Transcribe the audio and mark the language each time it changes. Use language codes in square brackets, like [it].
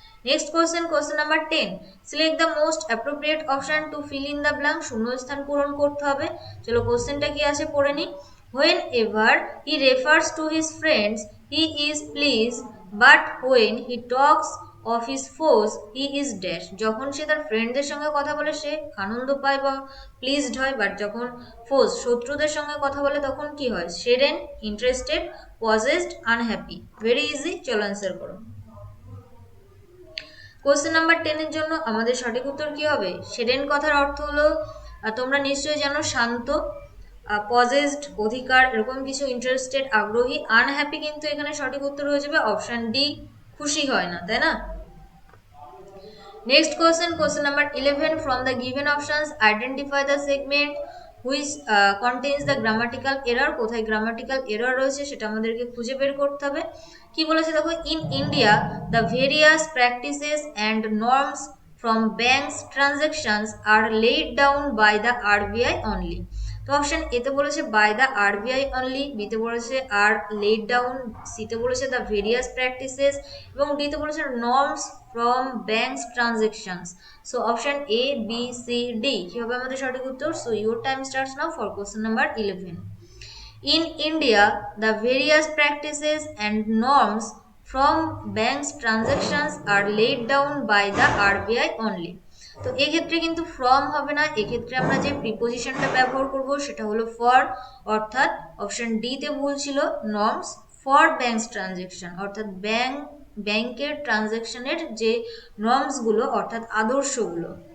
[bn] Next question, question number 10, [en] Select the most appropriate option to fill in the blank. [bn] শূন্যস্থান পূরণ করতে হবে। চলো কোশ্চেনটা কি আছে পড়ে নি। [en] Whenever he refers to his friends, he is pleased, but when he talks of his foes, he is dash. [bn] যখন সে তার ফ্রেন্ডদের সঙ্গে কথা বলে সে আনন্দ পায় বা প্লিজড হয়, বাট যখন ফোজ শত্রুদের সঙ্গে কথা বলে তখন কি হয়? [en] Saddened, interested, possessed, unhappy. Very easy, [bn] চলো অ্যান্সার করো। কোশ্চেন নাম্বার 10 এর জন্য আমাদের সঠিক উত্তর কি হবে? সেডেন কথার অর্থ হলো, তোমরা নিশ্চয়ই জানো, শান্ত, পজেসড, অধিকার, এরকম কিছু, ইন্টারেস্টেড, আগ্রহী, আনহ্যাপি কিন্তু এখানে সঠিক উত্তর হয়ে যাবে অপশন ডি, খুশি হয় না, তাই না? [en] Next question, question number 11. From the given options, identify the segment which contains the grammatical error. [bn] কোথায় grammatical error রয়েছে সেটা আমাদেরকে খুঁজে বের করতে হবে। কি বলেছে দেখো, [en] in India the various practices and norms from banks transactions are laid down by the RBI only. [bn] তো অপশন এ তে বলেছে [en] by the RBI only, [bn] B তে বলেছে [en] are laid down, [bn] সি তে বলেছে [en] the various practices, [bn] এবং ডি তে বলেছে [en] Norms from banks transactions. [bn] So option A, B, C, D. কি হবে আমাদের সঠিক উত্তর? [en] So your time starts now for question number 11. In India, the various practices and norms from banks transactions are laid down by the RBI only. [bn] তো এক্ষেত্রে কিন্তু from হবে না, এক্ষেত্রে আমরা যে প্রিপোজিশনটা ব্যবহার করব সেটা হলো ফর, অর্থাৎ অপশন ডি তে ভুল ছিল, [en] norms for banks transaction, [bn] অর্থাৎ ব্যাংকের ট্রানজেকশনের যে নর্মসগুলো অর্থাৎ আদর্শগুলো।